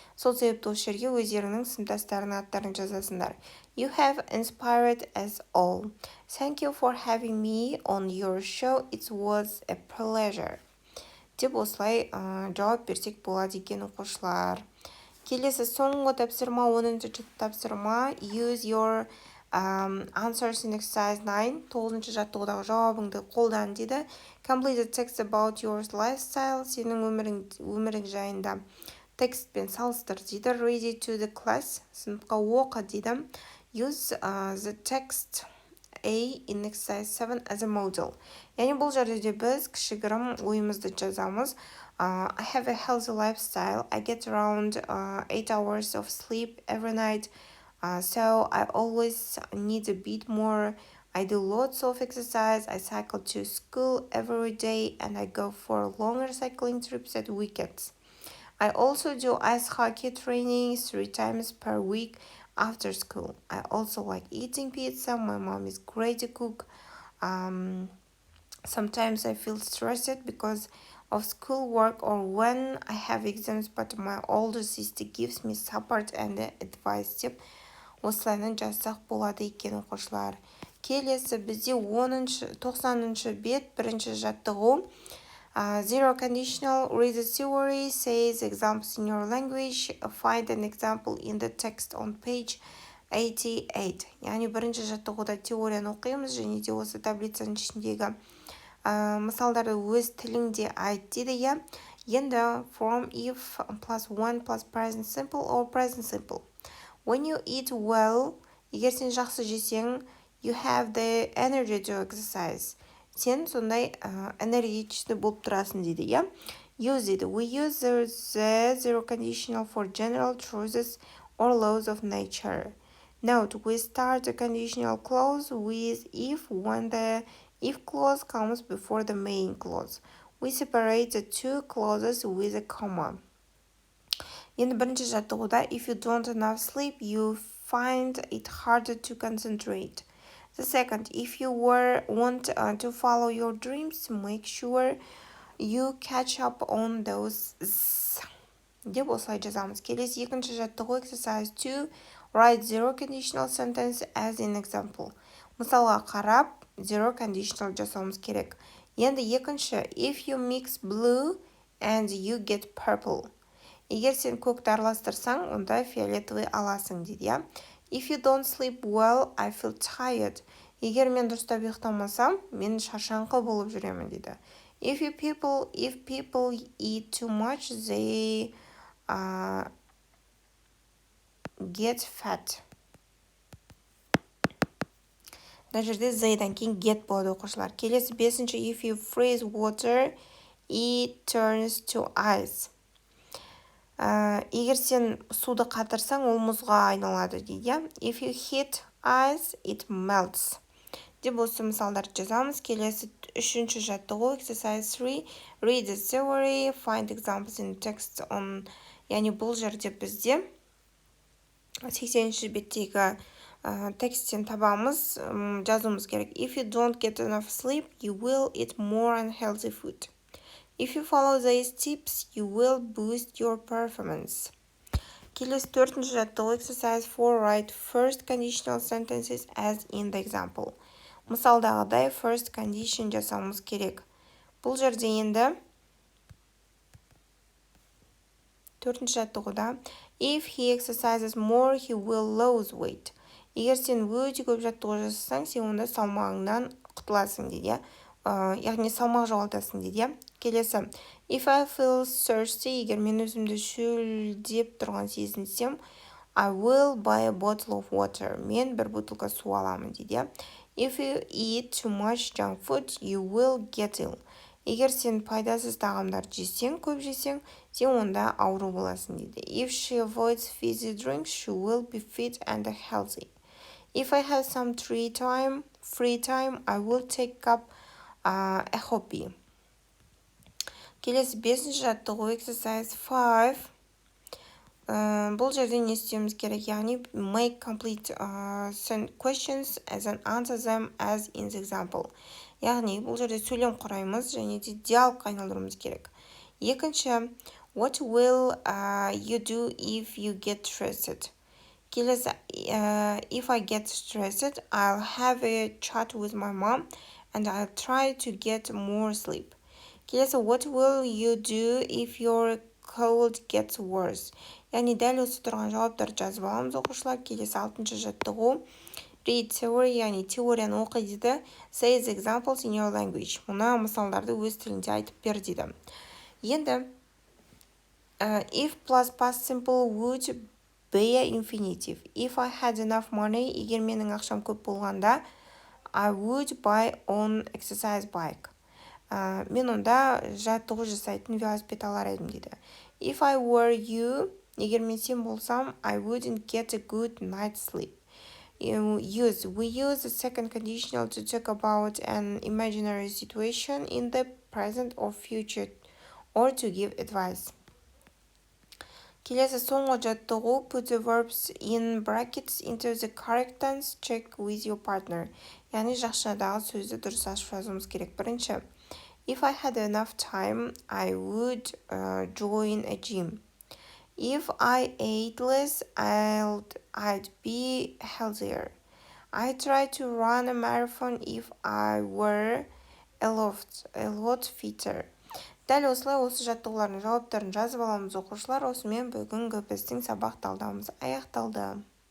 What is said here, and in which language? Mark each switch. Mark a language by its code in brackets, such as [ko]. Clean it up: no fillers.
[kk] Сол себепті осы жерге өздеріңнің сыныптастарының аттарын жазасыңдар. [en] You have inspired us all. Thank you for having me on your show. It was a pleasure. [kk] Деп осылай жауап берсек болады екен оқушылар. Келесі соңғы тапсырма, 10-ші тапсырма. [en] Use your answers in exercise 9. [kk] 9-ші жаттығудағы жауабыңды қолдан дейді. [en] Complete the text about your lifestyle. [kk] Сенің өмірің жайында текстпен салыстыр дейді. [en] Read it to the class. [kk] Сыныпқа оқы дейді. [en] Use the text A in exercise 7 as a model. [kk] Яғни бұл жерде біз кішігірім ойымызды жазамыз. [en] I have a healthy lifestyle. I get around 8 hours of sleep every night. So I always need a bit more. I do lots of exercise. I cycle to school every day and I go for longer cycling trips at weekends. I also do ice hockey training 3 times per week after school. I also like eating pizza. My mom is great to cook. Um, Sometimes I feel stressed because of schoolwork or when I have exams, but my older sister gives me support and advice [kk] деп осылайынан жазсақ болады екен оқушылар. Келесі бізде 90-шы бет бірінші жаттығу. [en] Zero conditional, read the theory, says examples in your language, find an example in the text on page 88. [kk] Яғни бірінші жаттығуда теорияны оқимыз және де осы таблицаның ішіндегі мысалдарды өз тіліңде айт дейді, иә. Енді [en] from if plus 1 plus present simple or present simple. When you eat well, [kk] егер сен жақсы жесең, [en] you have the energy to exercise. [kk] Сен сондай энергичный болып тұрасың дейді, иә. [en] Use it. We use the zero conditional for general truths or laws of nature. Note, we start the conditional clause with if when the if clause comes before the main clause. We separate the two clauses with a comma. [kk] Енді бірінші жаттығуда, [en] if you don't enough sleep, you find it harder to concentrate. The second, if you want to follow your dreams, make sure you catch up on those [kk] деп осылай жазамыз. Келесі екінші жаттығу [en] exercise 2, write zero conditional sentence as an example. [kk] Мысалға қарап, zero conditional жасауымыз керек. Енді екінші, [en] if you mix blue and you get purple. [kk] Егер сен көкті араластырсаң, онда фиолетовый аласың дейді, иә. [en] If you don't sleep well, I feel tired. [kk] Егер мен дұрыстап ұйықтамасам, мен шаршаңқы болып жүремін дейді. [en] If people eat too much, they get fat. [kk] Мына жерде they'дан кейін get болады оқушылар. Келесі бесінші, [en] if you freeze water, it turns to ice. [kk] Егер сен суды қатырсаң, ол мұзға айналады дейді. [en] If you heat ice, it melts. [kk] Деп осы мысалдарды жазамыз. Келесі үшінші жаттығу [en] exercise 3, read the theory, find examples in text on. [kk] Яғни бұл жерде бізде 80-ші беттегі тексттен табамыз, жазуымыз керек. [en] If you don't get enough sleep, you will eat more unhealthy food. If you follow these tips, you will boost your performance. [kk] Келесі төртінші жаттығу [en] exercise 4, write first conditional sentences as in the example. [kk] Мысалдағыдай first condition жасауымыз керек. Бұл жерде енді төртінші жаттығуда [en] if he exercises more, he will lose weight. [kk] Егер сен өте көп жаттығу жасасаң, сен онда салмағыңнан құтыласың дейді. Яғни салмақ жоғалтасың дейді. Келесі, [en] if I feel thirsty, [kk] егер мен өзімді шөлдеп тұрған сезінсем, [en] I will buy a bottle of water. [kk] Мен бір бутылка су аламын дейді. [en] If you eat too much junk food, you will get ill. [kk] Егер сен пайдасыз тағамдарды жесең, көп жесең, сен онда ауру боласың дейді. [en] If she avoids fizzy drinks, she will be fit and healthy. If I have some free time, I will take up a hobby. [kk] Келесі бесінші жаттығу [en] exercise 5. [kk] Бұл жерде не істеуіміз керек, яғни [en] make complete questions as and answer them as in the example. [kk] Яғни бұл жерде сөйлем құраймыз және де диалогқа айналдыруымыз керек. Екінші, [en] what will you do if you get stressed? [kk] Келесі, [en] if I get stressed, I'll have a chat with my mom and I'll try to get more sleep. [kk] Келесі, [en] what will you do if your cold gets worse? [kk] Яғни дәл осы тұрған жауаптарды жазып аламыз оқушылар. Келесі алтыншы жаттығу [en] read theory, [kk] яғни теорияны оқы дейді. [en] Say the examples in your language. [kk] Мұна мысалдарды өз тілінде айтып бер дейді. [en] Енді if plus past simple would be infinitive. If I had enough money, [kk] егер менің ақшам көп болғанда, [en] I would buy on exercise bike. [kk] Мен онда жаттығу жасайтын велосипед алар едім дейді. [en] If I were you, [kk] егер мен сен болсам, [en] I wouldn't get a good night's sleep. We use the second conditional to talk about an imaginary situation in the present or future or to give advice. [kk] Келесі соңғы жаттығу [en] put the verbs in brackets into the correct tense, check with your partner. [kk] Яғни жақшадағы сөзді дұрыс ашып жазуымыз керек. Бірінші, [en] if I had enough time, I would join a gym. If I ate less, I'd be healthier. I try to run a marathon if I were a lot fitter. [kk] Дәл осылай осы жаттығулардың жауаптарын жазып аламыз оқушылар. Осымен бүгінгі біздің сабақ талдауымыз аяқталды.